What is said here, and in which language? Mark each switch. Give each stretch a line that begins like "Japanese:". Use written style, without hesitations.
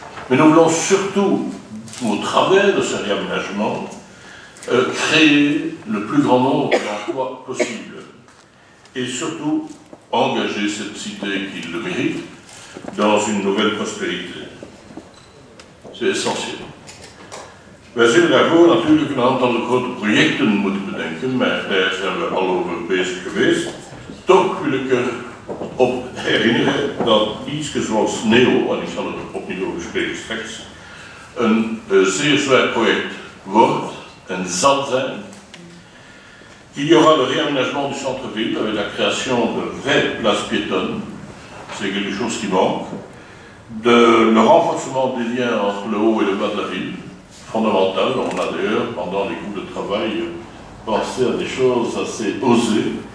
French: Mais nous voulons surtout, au travers de ce réaménagement, créer le plus grand nombre d'emplois possible. Et surtout, engager cette cité qui le mérite dans une nouvelle prospérité. C'est essentieel.
Dutch: Wij zullen daarvoor natuurlijk een aantal grote projecten moeten bedenken, maar daar zijn we al over bezig geweest. toch wil ik erop herinneren dat iets zoals NEO, en ik zal het opnieuw bespreken straks, een zeer zwaar project wordt en zal zijn.
French: Il y aura le réaménagement du centre-ville avec la création de vraies places piétonnes, c'est quelque chose qui manque, le renforcement des liens entre le haut et le bas de la ville, fondamental. On a d'ailleurs, pendant les groupes de travail, pensé à des choses assez osées.